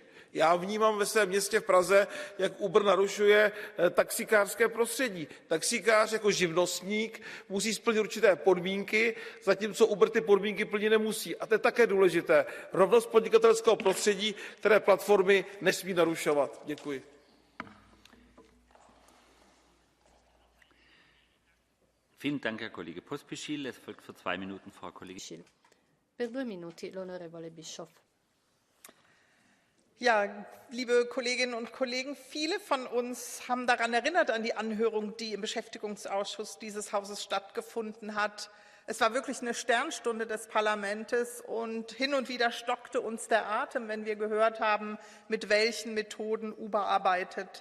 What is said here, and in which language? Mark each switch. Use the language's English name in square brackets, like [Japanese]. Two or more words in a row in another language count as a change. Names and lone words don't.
[Czech] Já vnímám ve svém městě v Praze, jak Uber narušuje taxikářské prostředí. Taxikář jako živnostník musí splnit určité podmínky, zatímco Uber ty podmínky plnit nemusí. A to je také důležité. Rovnost podnikatelského prostředí, které platformy nesmí narušovat. Děkuji. [German] Vielen Dank, Herr Kollege Pospišil. Es folgt für 2 Minuten Frau Kollegin. [Italian] Per 2 minuti l'onorevole Bischoff. [German] Ja, liebe Kolleginnen und Kollegen, viele von uns haben daran erinnert, an die Anhörung, die im Beschäftigungsausschuss dieses Hauses stattgefunden hat. Es war wirklich eine Sternstunde des Parlaments und hin und wieder stockte uns der Atem, wenn wir gehört haben, mit welchen Methoden Uber arbeitet.